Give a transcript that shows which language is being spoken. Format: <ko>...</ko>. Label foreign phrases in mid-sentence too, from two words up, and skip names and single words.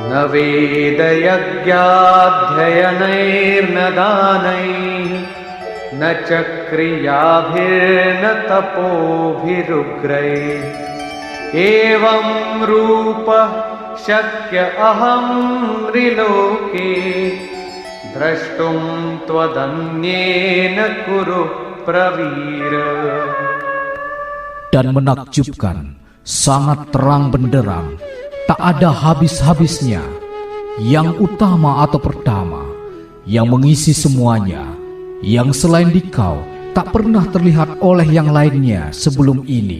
<sa>वेदयज्ञाध्ययनैर्न दानैः न च क्रियाभिर्न तपोभिरुग्रैः एवं रूपः शक्य अहं त्रिलोके द्रष्टुं त्वदन्येन कुरु प्रवीर.</sa> <id>Dan menakjubkan, sangat terang benderang, tak ada habis-habisnya, yang utama atau pertama, yang mengisi semuanya, yang selain dikau tak pernah terlihat oleh yang lainnya sebelum ini.</id>